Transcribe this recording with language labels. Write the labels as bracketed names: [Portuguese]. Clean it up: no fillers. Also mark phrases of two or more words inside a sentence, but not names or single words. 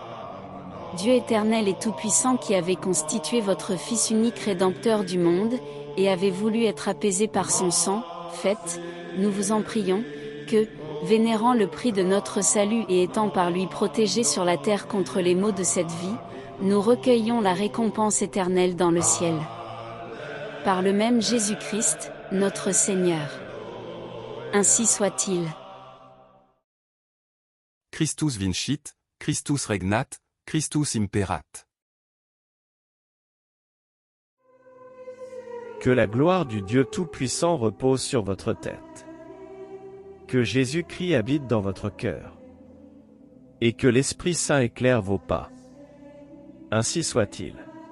[French] Dieu éternel et tout-puissant qui avez constitué votre Fils unique rédempteur du monde, et avez voulu être apaisé par son sang, faites, nous vous en prions, que, vénérant le prix de notre salut et étant par lui protégés sur la terre contre les maux de cette vie, nous recueillons la récompense éternelle dans le ciel. Par le même Jésus-Christ, notre Seigneur. Ainsi soit-il. [Latin] Christus vincit, Christus regnat, Christus imperat. [French] Que la gloire du Dieu Tout-Puissant repose sur votre tête. Que Jésus-Christ habite dans votre cœur. Et que l'Esprit Saint éclaire vos pas. Ainsi soit-il.